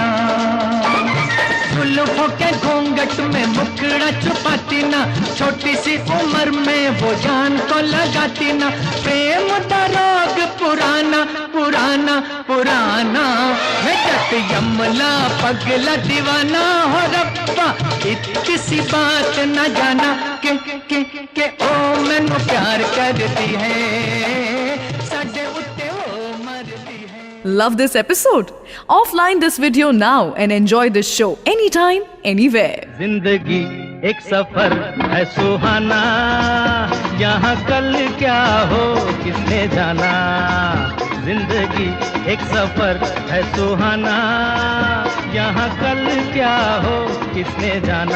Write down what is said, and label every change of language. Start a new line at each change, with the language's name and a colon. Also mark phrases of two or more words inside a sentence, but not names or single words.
Hindi: जुल्फों के घूंघट में मुखड़ा छुपाती ना, छोटी सी उम्र में वो जान को लगाती ना। प्रेम का रोग पुराना पुराना पुराना, मैं जट यमला पगला दीवाना हो रब्बा, इतनी सी बात न जाना के
Punjabi: ਓ ਮੈਨੂੰ
Hindi: प्यार करती है,
Punjabi: ਸਾਡੇ ਉੱਤੇ ਓ ਮਰਦੀ ਹੈ।
English: love this episode? Offline this video now and enjoy this show anytime, anywhere.
Hindi: जिंदगी एक सफर है सुहाना, यहाँ कल क्या हो किसने जाना। जिंदगी एक सफर है सुहाना, यहाँ कल क्या हो किसने जाना।